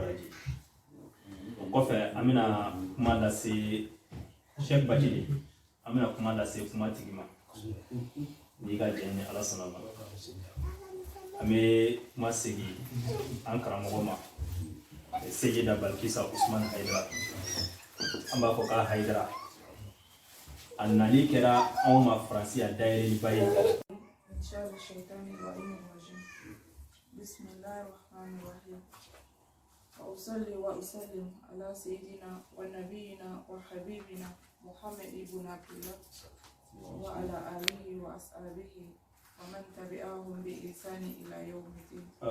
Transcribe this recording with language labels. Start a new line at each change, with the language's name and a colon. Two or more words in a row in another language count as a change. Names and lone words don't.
Bambara: baraji o kɔfɛ an bɛna kuma lase Sheikh Bachili an bɛna kuma lase kuma tigi ma n'i ka jɛn ni ala sɔnna ma an bɛ kuma segin an karamɔgɔ ma Seyida Balkisa Usman Haidara an b'a fɔ k'a Haidara a nali kɛra anw ma Faransi a dayɛlɛliba ye
Arabic: بسم الله الرحمن الرحيم وأصلي وأسلم على سيدنا ونبينا وحبيبنا محمد بن عبد الله وعلى آله وأصحابه ومن تبعهم بإحسان إلى يوم الدين.